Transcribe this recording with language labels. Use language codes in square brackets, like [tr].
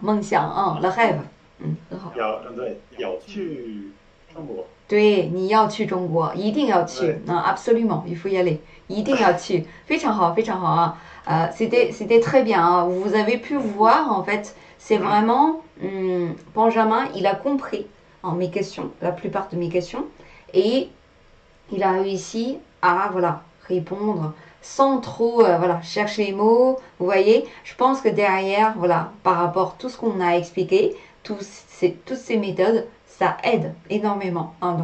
[zh] 梦想 [fr] le rêve， [zh] 很好。要去中国，对，你要去中国，一定要去。 [fr] absolument, il faut y aller， [zh] 一定要去，非常好，非常好啊。 [fr] c'était très bien, hein. Vous avez pu voir, en fait, c'est vraiment Benjamin, il a compris mes questions, la plupart de mes questions, et il a réussi à voilà répondre sans trop voilà chercher les mots. Vous voyez, je pense que derrière voilà par rapport à tout ce qu'on a expliqué, toutes ces méthodes ça aide énormément hein.